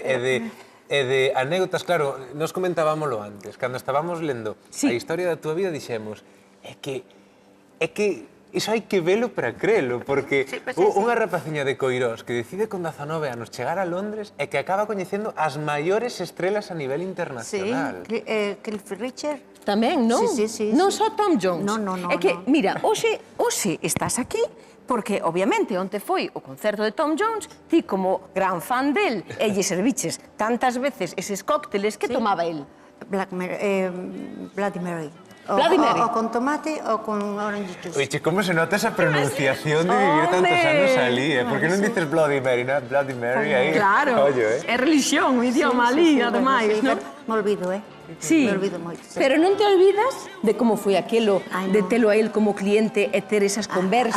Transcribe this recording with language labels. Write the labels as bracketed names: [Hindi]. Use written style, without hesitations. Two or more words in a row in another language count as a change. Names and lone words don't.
[Galician] E de anécdotas, claro, nos comentábamoslo antes, cando estábamos lendo a historia da túa vida, dixemos, é que iso hai que velo para crelo, porque unha rapaciña de Coirós que decide con 19 anos chegar a Londres e que acaba coñecendo as maiores estrelas a nivel internacional. Sí, Cliff Richard, tamén, non? Sí. Non só Tom Jones. Non. É que, mira, hoxe estás aquí porque, obviamente, onte foi o concerto de Tom Jones, ti como gran fan del, e lle serviches tantas veces eses cócteles que tomaba el. Bloody Mary. Bloody Mary. O con tomate o con [English] orange juice. [Galician] Oye, como se nota esa pronunciación de vivir tantos anos ali, Por que non dices Bloody Mary, non? Bloody Mary aí. Claro, é religión, o idioma ali, ademais, non? Me olvido, Sí, me olvido moito. pero non te olvidas de como foi aquelo, de telo a él como cliente e ter esas conversas.